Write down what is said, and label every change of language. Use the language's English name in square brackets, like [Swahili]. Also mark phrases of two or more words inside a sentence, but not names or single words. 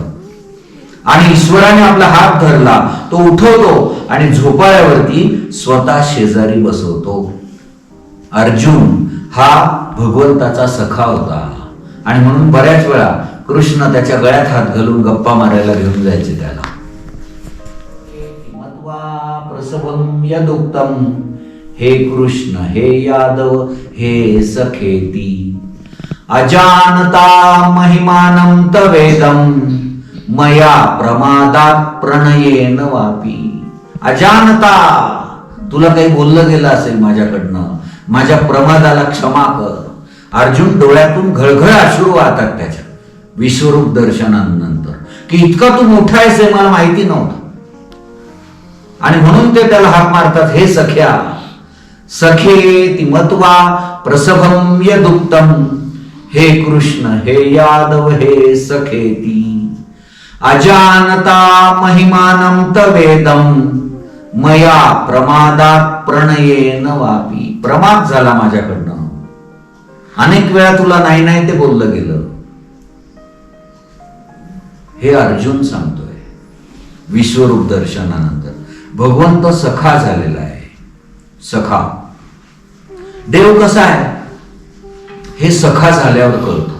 [Marathi] आणि ईश्वराने आपला हात धरला, तो उठवतो आणि झोपाळ्यावरती स्वतः शेजारी बसवतो. अर्जुन हा भगवंताचा सखा होता आणि म्हणून बऱ्याच वेळा कृष्ण त्याच्या गळ्यात हात घालून गप्पा मारायला घेऊन जायचे त्याला. [Sanskrit] मत्वा प्रसवम यदुक्तम, हे कृष्ण हे यादव हे सखेती, अजानता महिमानं तवेदम, मया प्रमादात प्रणयेन वापी. अजानता, [Marathi] तुला काही बोललं गेलं असेल माझ्याकडनं, माझ्या प्रमादाला क्षमा कर. अर्जुन डोळ्यातून घळघळ अश्रू वाहतात त्याच्या विश्वरूप दर्शनानंतर की इतका तू मोठा आहेस हे मला माहिती नव्हतं. आणि म्हणून ते त्याला हाक मारतात, हे सख्या. [Sanskrit] सखे मत्वा प्रसभम यदुक्तम, हे कृष्ण हे यादव हे सखेती, अजानता महिमानं तवेदम, मया प्रमादात प्रणयेन वापी. [Marathi] प्रमाद झाला माझ्याकडनं, अनेक वेळा तुला नाही नाही ते बोललं गेलं. हे अर्जुन सांगतोय विश्वरूप दर्शनानंतर. भगवंत सखा झालेला आहे. सखा देव कसा आहे हे सखा झाल्यावर कळतं.